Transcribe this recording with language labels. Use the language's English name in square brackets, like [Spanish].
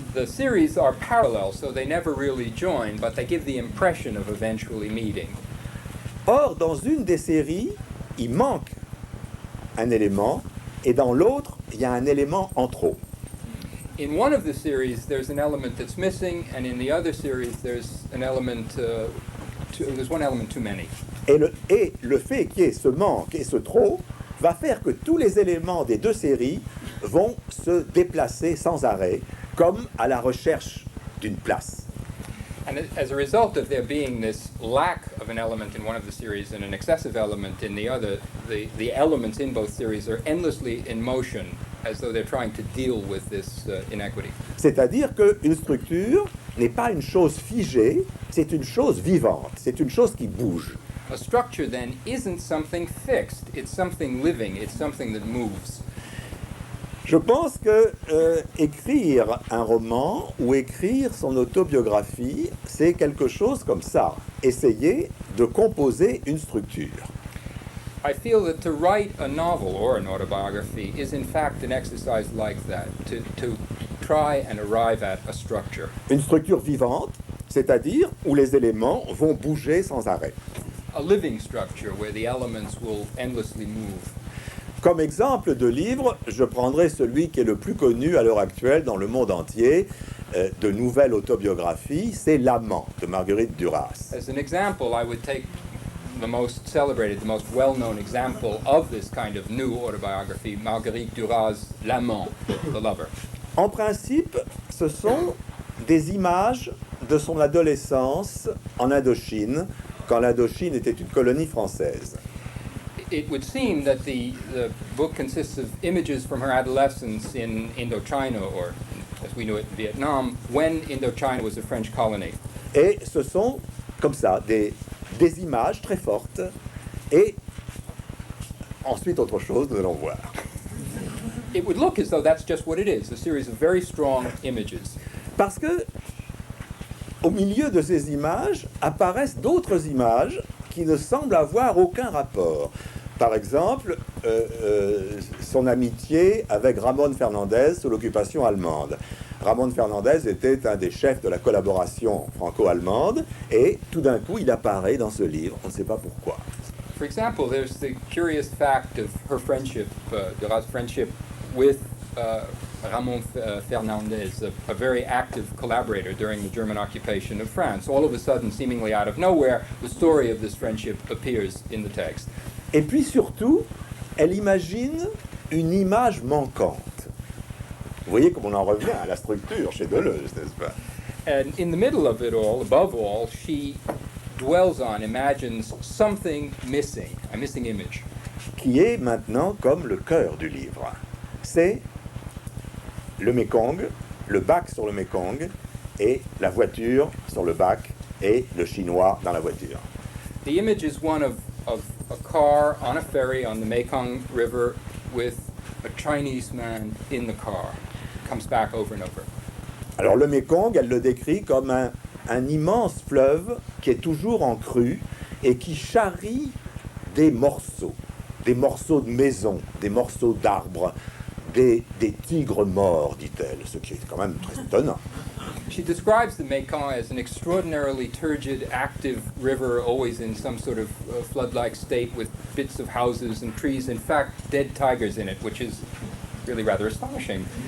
[English] The series are parallel, so they never really join, but they give the impression of eventually meeting. [French] Or, dans une des séries, il manque un élément, et dans l'autre, il y a un élément en trop. [English] In one of the series, there's an element that's missing, and in the other series, there's an element. There's one element too many. [French] Et le fait qu'il y ait ce manque et ce trop va faire que tous les éléments des deux séries vont se déplacer sans arrêt, comme à la recherche d'une place. [English] And as a result of there being this lack of an element in one of the series and an excessive element in the other, the elements in both series are endlessly in motion, as though they're trying to deal with this inequity. [French] C'est-à-dire qu'une structure n'est pas une chose figée, c'est une chose vivante, c'est une chose qui bouge. [English] A structure, then, isn't something fixed. It's something living. It's something that moves. [French] Je pense que écrire un roman ou écrire son autobiographie, c'est quelque chose comme ça. Essayer de composer une structure. [English] I feel that to write a novel or an autobiography is in fact an exercise like that, to try and arrive at a structure. [French] Une structure vivante, c'est-à-dire où les éléments vont bouger sans arrêt. [English] A living structure where the elements will endlessly move. [French] Comme exemple de livre, je prendrai celui qui est le plus connu à l'heure actuelle dans le monde entier, de nouvelle autobiographie, c'est L'Amant de Marguerite Duras. [English] As an example, I would take the most celebrated, the most well-known example of this kind of new autobiography, Marguerite Duras' L'Amant, The Lover. [French] En principe, ce sont des images de son adolescence en Indochine, quand l'Indochine était une colonie française. [English] It would seem that the book consists of images from her adolescence in Indochina, or as we know it, Vietnam, when Indochina was a French colony. [French] Et ce sont, comme ça, des images très fortes. Et ensuite, autre chose, nous allons voir. [English] It would look as though that's just what it is, a series of very strong images. [French] Parce que, au milieu de ces images, apparaissent d'autres images qui ne semblent avoir aucun rapport. Par exemple, son amitié avec Ramón Fernández sous l'occupation allemande. Ramón Fernández était un des chefs de la collaboration franco-allemande et tout d'un coup, il apparaît dans ce livre, on ne sait pas pourquoi. [English] For example, there's the curious fact of her friendship, Duras' friendship with Ramón Fernández, a very active collaborator during the German occupation of France. All of a sudden, seemingly out of nowhere, the story of this friendship appears in the text. [French] Et puis surtout, elle imagine une image manquante. Vous voyez comme on en revient à la structure chez Deleuze, n'est-ce pas? [English] And in the middle of it all, above all, she dwells on, imagines something missing, a missing image. [French] Qui est maintenant comme le cœur du livre. C'est le Mékong, le bac sur le Mékong, et la voiture sur le bac, et le chinois dans la voiture. [English] The image is one of a car on a ferry on the Mekong River with a Chinese man in the car. It comes back over and over. [French] Alors le Mékong, elle le décrit comme un immense fleuve qui est toujours en crue et qui charrie des morceaux de maisons, des morceaux d'arbres, des tigres morts, dit-elle, ce qui est quand même très étonnant. [English] She describes the Mekong as an extraordinarily turgid, active river, always in some sort of flood-like state with bits of houses and trees, in fact, dead tigers in it, which is really rather astonishing.